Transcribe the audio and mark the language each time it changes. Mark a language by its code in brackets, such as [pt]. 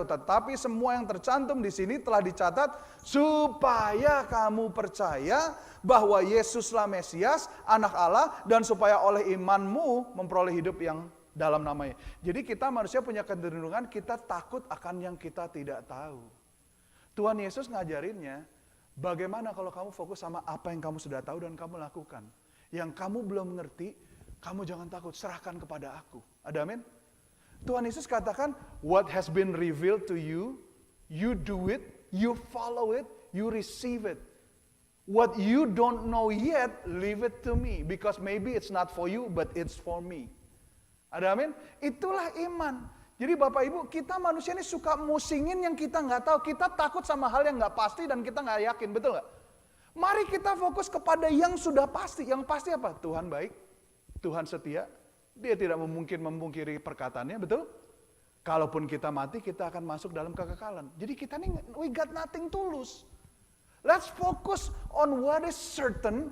[id] Tetapi semua yang tercantum di sini telah dicatat supaya kamu percaya bahwa Yesuslah Mesias, anak Allah, dan supaya oleh imanmu memperoleh hidup yang dalam namanya. Jadi kita manusia punya kecenderungan kita takut akan yang kita tidak tahu. Tuhan Yesus ngajarinnya, bagaimana kalau kamu fokus sama apa yang kamu sudah tahu dan kamu lakukan. Yang kamu belum mengerti, kamu jangan takut, serahkan kepada aku. Ada amin? Tuhan Yesus katakan, [en] what has been revealed to you, you do it, you follow it, you receive it. What you don't know yet, leave it to me. Because maybe it's not for you, but it's for me. [id] Ada amin? Itulah iman. Jadi Bapak Ibu, kita manusia ini suka musingin yang kita nggak tahu. Kita takut sama hal yang nggak pasti dan kita nggak yakin, betul nggak? Mari kita fokus kepada yang sudah pasti. Yang pasti apa? Tuhan baik. Tuhan setia, dia tidak mungkin memungkiri perkataannya, betul? Kalaupun kita mati, kita akan masuk dalam kekekalan. Jadi kita ini, [en] we got nothing to lose. Let's focus on what is certain.